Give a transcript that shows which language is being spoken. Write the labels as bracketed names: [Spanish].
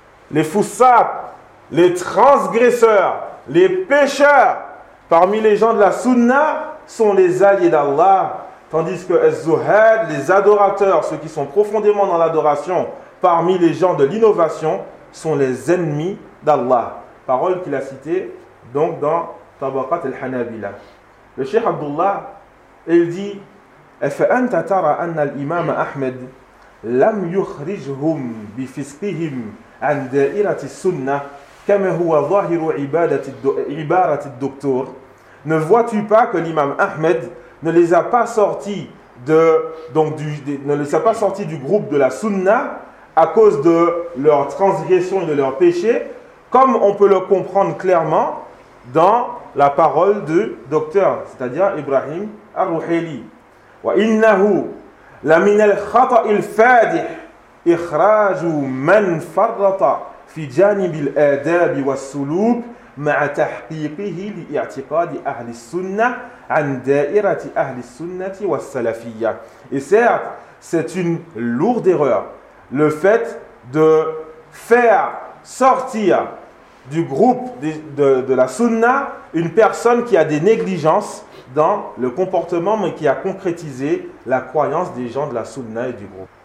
[French] Les fusaq, les transgresseurs, les pécheurs parmi les gens de la sunna sont les alliés d'Allah, tandis que az-zuhad, les adorateurs, ceux qui sont profondément dans l'adoration parmi les gens de l'innovation, sont les ennemis d'Allah. Parole qu'il a citée donc dans Tabaqat al-Hanabila. Le cheikh Abdullah, il dit: [Arabic] أفأنت ترى أن الإمام أحمد لم يخرجهم بفسقهم عن دائرة السنة كما هو ظاهر عبارة الدكتور. [French] Ne vois-tu pas que l'imam Ahmed ne les a pas sortis du groupe de la Sunna à cause de leur transgression et de leur péché, comme on peut le comprendre clairement dans la parole du docteur, c'est-à-dire Ibrahim Ar-Ruhaili. [Arabic] وإنه لمن الخطأ الفادح إخراج من فرط في جانب الآداب والسلوك مع تحقيقه لاعتقاد أهل السنة عن دائرة أهل السنة والسلفية. [French] Et certes, c'est une lourde erreur, le fait de faire sortir du groupe de la Sunna une personne qui a des négligences dans le comportement, mais qui a concrétisé la croyance des gens de la Sunna et du groupe.